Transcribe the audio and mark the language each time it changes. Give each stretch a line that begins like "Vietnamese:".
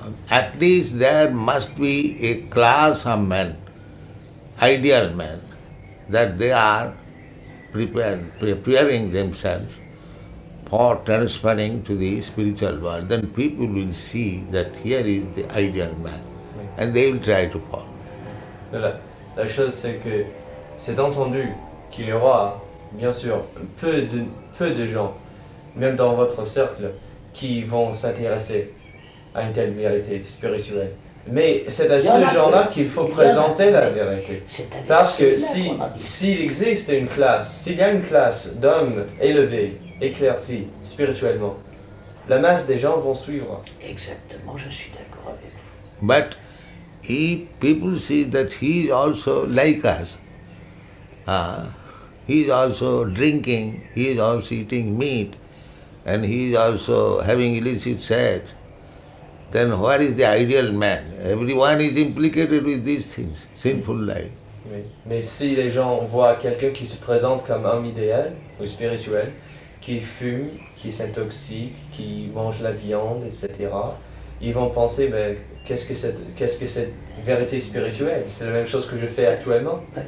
English: At least there must be a class of men, ideal men, that they are preparing themselves for transferring to the spiritual world. Then people will see that here is the ideal man, and they will try to follow.
French: La chose, c'est que c'est entendu qu'il y aura, bien sûr, peu de gens, même dans votre cercle, qui vont s'intéresser à une telle vérité spirituelle. Mais c'est à ces gens-là qu'il faut présenter la vérité. Parce que s'il existe une classe, s'il y a une classe d'hommes élevés, éclaircis spirituellement, la masse des gens vont suivre. Exactement, je suis d'accord avec vous.
English: But if people see that he is also like us, he is also drinking, he is also eating meat, and he is also having illicit sex, then where is the ideal man? Everyone is implicated with these things, sinful life.
French: Oui. Mais si les gens voient quelqu'un qui se présente comme homme idéal ou spirituel, qui fume, qui s'intoxique, qui mange la viande, etc., ils vont penser, ben, qu'est-ce que cette vérité spirituelle? C'est la même chose que je fais actuellement.